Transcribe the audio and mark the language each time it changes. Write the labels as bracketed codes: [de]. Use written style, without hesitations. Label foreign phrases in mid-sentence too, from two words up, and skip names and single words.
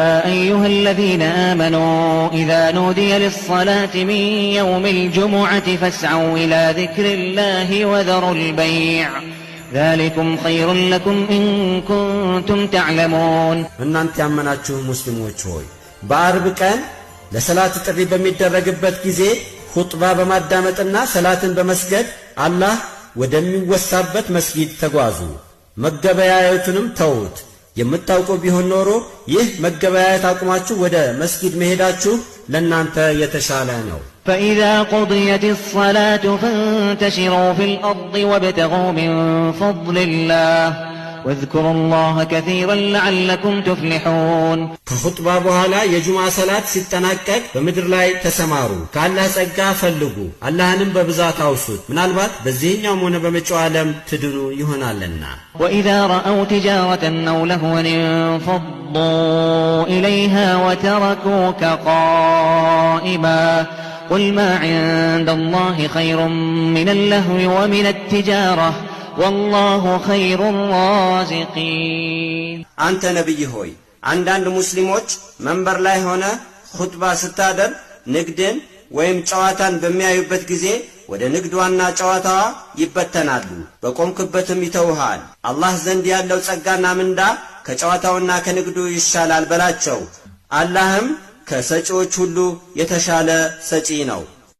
[ar] أيها الذين آمنوا إذا نودي للصلاة من يوم الجمعة فاسعوا إلى ذكر الله وذروا البيع ذلكم خير لكم إن كنتم تعلمون [am] እናንተ ያመናችሁ ሙስሊሞች ሆይ በአርብ ቀን ለሰላት ጥሪ በሚደረግበት ጊዜ ኹጥባ በማዳመጥና ሰላትን በመስገድ አላህ ወደሚወሳበት መስጊድ ተጓዙ መገበያየቱንም ተውት የምታውቁ ቢሆን ኖሮ ይህ መገበያየት አቁማችሁ ወደ መስጊድ መሄዳችሁ ለናንተ የተሻለ ነው [ar] فإذا قضيت الصلاة فانتشروا في الأرض وابتغوا من فضل الله واذكروا الله كثيرا لعلكم تفلحون [am] ከኹጥባ በኋላ የጁምዓ ሰላት ሲጠናቀቅ በመድር ላይ ተሰማሩ ከአላህ ጸጋ ፈልጉ አላህንም በብዛት አውሱት ምናልባት በዚህኛው ሆነ በመጪው ዓለም ትድኑ ይሆናልና [ar] وإذا رأوا تجارة أو لهوا انفضوا إليها وتركوك قائما قل ما عند الله خير من اللهو ومن التجارة والله خير الرازقين [am] አንተ ነብይ ሆይ አንዳንድ ሙስሊሞች መንበር ላይ ሆነ ኹጥባ ስታደር ንግድን ወይም ጨዋታን በሚያዩበት ጊዜ ወደ ንግድዋና ጨዋታዋ ይበተናሉ በቆምክበትም ይተውሃል አላህ ዘንድ ያለው ጸጋና ምንዳ ከጨዋታውና ከንግዱ ይሻላል በላቸው አላህም ከሰጪዎች ሁሉ የተሻለ ሰጪ ነው